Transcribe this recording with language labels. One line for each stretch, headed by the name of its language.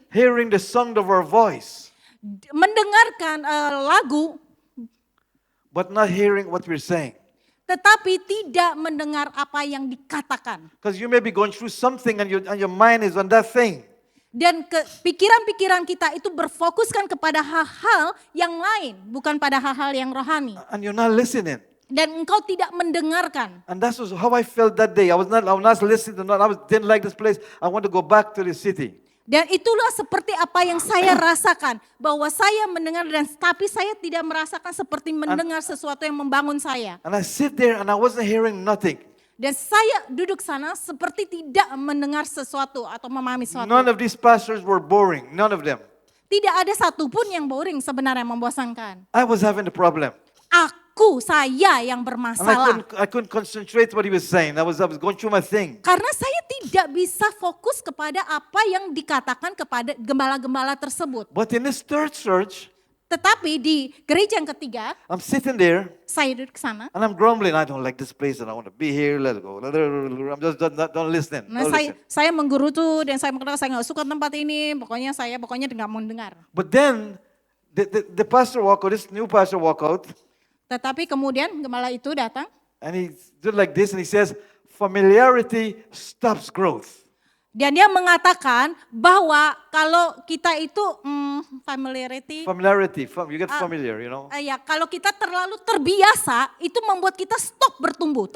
English: hearing the sound of our voice,
Indonesian: mendengarkan lagu,
English: but not hearing what we're saying.
Indonesian: tetapi tidak mendengar apa yang dikatakan.
English: Because you may be going through something and your mind is on that thing.
Indonesian: Dan pikiran-pikiran kita itu berfokuskan kepada hal-hal yang lain, bukan pada hal-hal yang rohani.
English: And you're not listening.
Indonesian: Dan engkau tidak mendengarkan.
English: And that's how I felt that day. I was not listening to didn't like this place. I want to go back to the city.
Indonesian: Dan itulah seperti apa yang saya rasakan. Bahwa saya mendengar tapi saya tidak merasakan seperti mendengar sesuatu yang membangun saya.
English: And I sit there and I wasn't hearing nothing.
Indonesian: Dan saya duduk sana seperti tidak mendengar sesuatu atau memahami sesuatu.
English: None of these pastors were boring. None of them.
Indonesian: Tidak ada satupun yang boring sebenarnya membosankan.
English: I was having the problem.
Indonesian: Saya yang
English: And
Indonesian: bermasalah.
English: I couldn't concentrate what he was saying. I was going through my thing.
Indonesian: Karena saya tidak bisa fokus kepada apa yang dikatakan kepada gembala-gembala tersebut.
English: But in this third church,
Indonesian: Tetapi di gereja yang ketiga,
English: I'm sitting there
Indonesian: saya duduk sana.
English: and I'm grumbling. I don't like this place and I want to be here. Let's go. I'm just don't listen.
Indonesian: Nah,
English: Don't listen.
Indonesian: saya menggerutu dan saya mengatakan saya nggak suka tempat ini. Pokoknya nggak mau dengar.
English: But then the pastor walk out. This new pastor walk out,
Indonesian: Tetapi kemudian gembala itu datang.
English: and he did like this and he says, "Familiarity stops growth."
Indonesian: Dan dia mengatakan bahwa kalau kita itu familiarity,
English: You get familiar, you know.
Indonesian: ya kalau kita terlalu terbiasa, itu membuat kita stop bertumbuh.